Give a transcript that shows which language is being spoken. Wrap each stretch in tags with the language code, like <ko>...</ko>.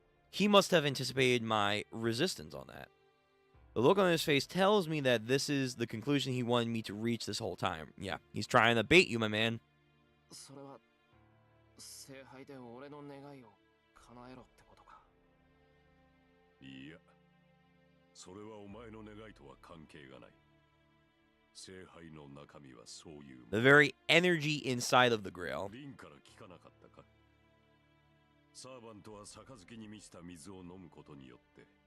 <en>He must have anticipated my resistance on that. The look on his face tells me that this is the conclusion he wanted me to reach this whole time. Yeah, he's trying to bait you, my man.</en> <ja>それは聖杯で俺の願いを叶えろってことか。いや、それはお前の願いとは関係がない。聖杯の中身はそういう。</ja> <en>The very energy inside of the Grail.</en> <ja>リンから聞かなかったか。サーバントは杯に満ちた水を飲むことによって。</ja>